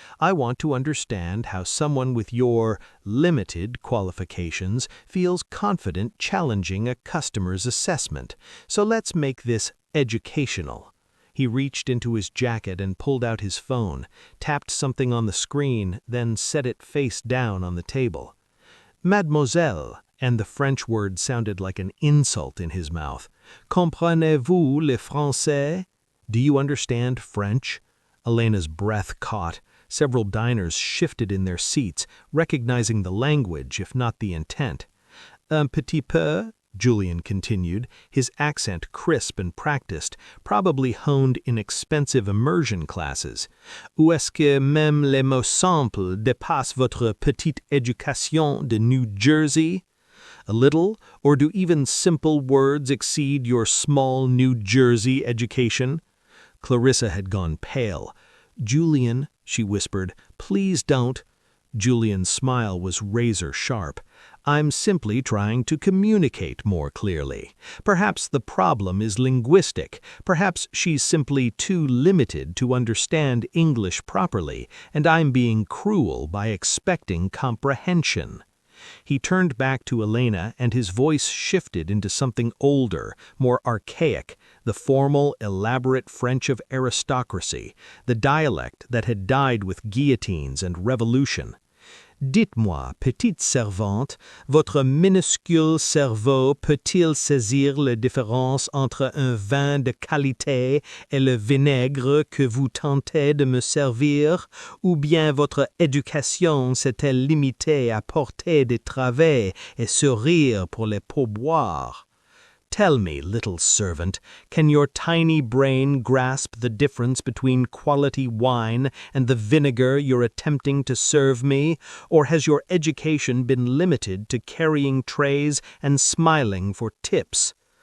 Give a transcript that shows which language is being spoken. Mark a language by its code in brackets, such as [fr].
[en] I want to understand how someone with your limited qualifications feels confident challenging a customer's assessment. So let's make this educational." He reached into his jacket and pulled out his phone, tapped something on the screen, then set it face down on the table. "Mademoiselle," and the French word sounded like an insult in his mouth. [fr] "Comprenez-vous le français? [en] Do you understand French?" Elena's breath caught. Several diners shifted in their seats, recognizing the language, if not the intent. [fr] "Un petit peu," [en] Julian continued, his accent crisp and practiced, probably honed in expensive immersion classes. [fr] "Ou est-ce que même les mots simples dépassent votre petite éducation de New Jersey? [en] A little, or do even simple words exceed your small New Jersey education?" Clarissa had gone pale. "Julian," she whispered, "please don't." Julian's smile was razor-sharp. "I'm simply trying to communicate more clearly. Perhaps the problem is linguistic. Perhaps she's simply too limited to understand English properly, and I'm being cruel by expecting comprehension." He turned back to Elena, and his voice shifted into something older, more archaic, the formal, elaborate French of aristocracy, the dialect that had died with guillotines and revolution. [fr] "Dites-moi, petite servante, votre minuscule cerveau peut-il saisir la différence entre un vin de qualité et le vinaigre que vous tentez de me servir, ou bien votre éducation s'est-elle limitée à porter des travées et sourire pour les pourboires? [en] Tell me, little servant, can your tiny brain grasp the difference between quality wine and the vinegar you're attempting to serve me, or has your education been limited to carrying trays and smiling for tips?"